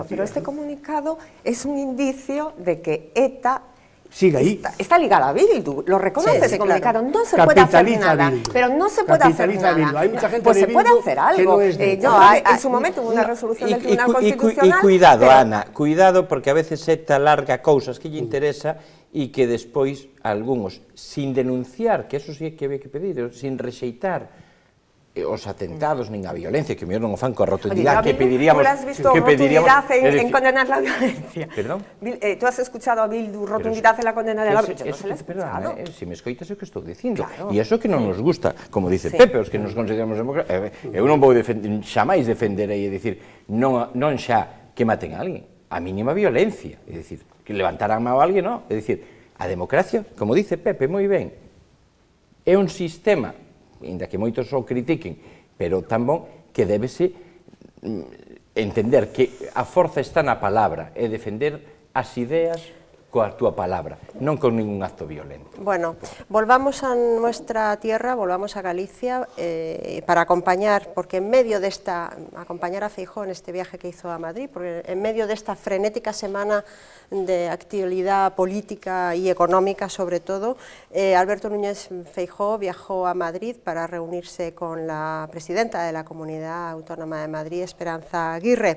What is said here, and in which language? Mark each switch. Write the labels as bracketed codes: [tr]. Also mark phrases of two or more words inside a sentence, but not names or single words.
[es] Pero este comunicado es un indicio de que ETA sigue ahí. Está ligada a Bildu, lo reconoce ese comunicado, no se puede hacer nada, pero no se puede hacer nada. Hay mucha gente pues se puede hacer algo. En su momento hubo una resolución del Tribunal Constitucional. Y cuidado, Ana, cuidado, [gl] porque a veces ETA larga cousas que lle interesa e que despois algúns, sin denunciar, que eso sí que había que pedir, sin rexeitar os atentados nin a violencia, que mellor non o fan coa rotundidade que pediríamos... [es] ¿Tú has visto rotundidad en condenar la violencia? ¿Perdón? ¿Tú has escuchado a Bildu rotundidad en la condena de la violencia? Yo no se la he escuchado. [gl] Si me escoitas é o que estou dicindo. E iso que non nos gusta, como dice Pepe, os que nos consideramos democráticos, eu non vou xamais defender aí e dicir non xa que maten a alguén, a mínima violencia, é dicir, que levantaran a alguén, non, é dicir, a democracia, como dice Pepe moi ben, é un sistema, ainda que moitos o critiquen, pero tan bon que débese entender que a forza está na palabra e defender as ideas coa túa palabra, non con ningún acto violento. [es] Bueno, volvamos a nuestra tierra, volvamos a Galicia para acompañar, porque en medio de acompañar a Feijóo en este viaje que hizo a Madrid, porque en medio de esta frenética semana de actividad política y económica sobre todo, Alberto Núñez Feijóo viajó a Madrid para reunirse con la presidenta de la Comunidad Autónoma de Madrid, Esperanza Aguirre.